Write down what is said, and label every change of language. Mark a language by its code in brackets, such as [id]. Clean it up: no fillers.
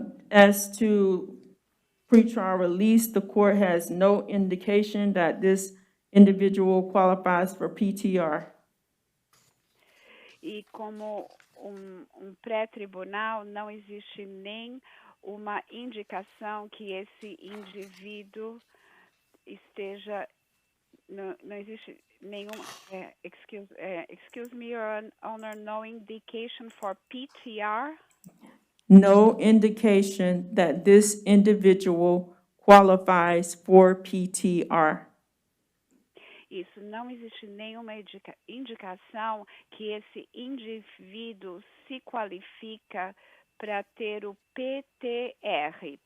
[en] As to pretrial release, the court has no indication that this individual qualifies for PTR. [pt] E como pré-tribunal, não existe nem uma indicação que esse indivíduo esteja, não existe nenhum, [en] excuse me, Your Honor, no indication for PTR? No indication that this individual qualifies for PTR. [pt] Isso, não existe nenhuma indicação que esse indivíduo se qualifica para ter o PTR.